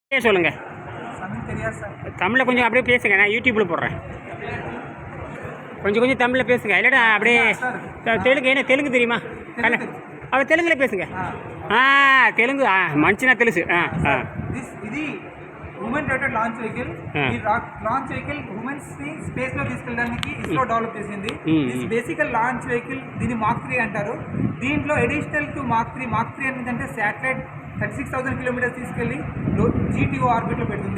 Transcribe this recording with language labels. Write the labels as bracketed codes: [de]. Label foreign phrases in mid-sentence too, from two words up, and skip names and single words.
[ta] சொல்லுங்கள். தமிழில் கொஞ்சம் அப்படியே பேசுங்க, நான் யூடியூப்பில் போடுறேன். கொஞ்சம் தமிழில் பேசுங்க, இல்லைடா அப்படியே தெலுங்கு. என்ன தெலுங்கு தெரியுமா? அவர் தெலுங்குలో பேசுங்க. [te] తెలుగు మంచిగా తెలుసు. [en] ఇది human dated launch vehicle. [te] ఈ [en] launch vehicle humans [te] ని స్పేస్ లో తీసుకెళ్ళడానికి ఇస్రో డెవలప్ చేసింది. [en] This basical launch vehicle [te] దీన్ని మాక్ 3 అంటారు. దీంట్లో [en] additional to Mac 3 [te] ఏంటంటే [en] satellite 36,000 kilometers [te] తీసుకెళ్ళి జీటీఓ ఆర్బిట్లో పెడుతుంది.